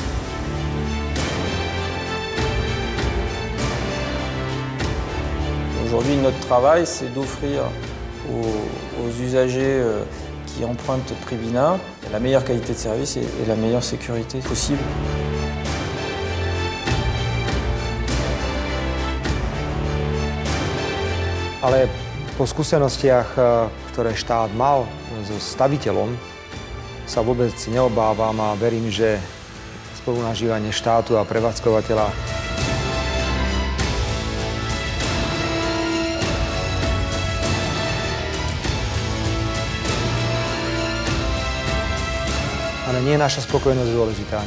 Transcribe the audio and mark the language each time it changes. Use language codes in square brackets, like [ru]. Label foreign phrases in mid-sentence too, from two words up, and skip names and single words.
[fr] Aujourd'hui, notre travail, c'est d'offrir aux usagers qui empruntent Tribina la meilleure qualité de service et la meilleure sécurité possible. [sk] Ale po skúsenostiach, ktoré štát mal so staviteľom, sa vôbec neobávam a verím, že spolunažívanie štátu a prevádzkovateľa ale nie je naša spokojnosť dôležitá.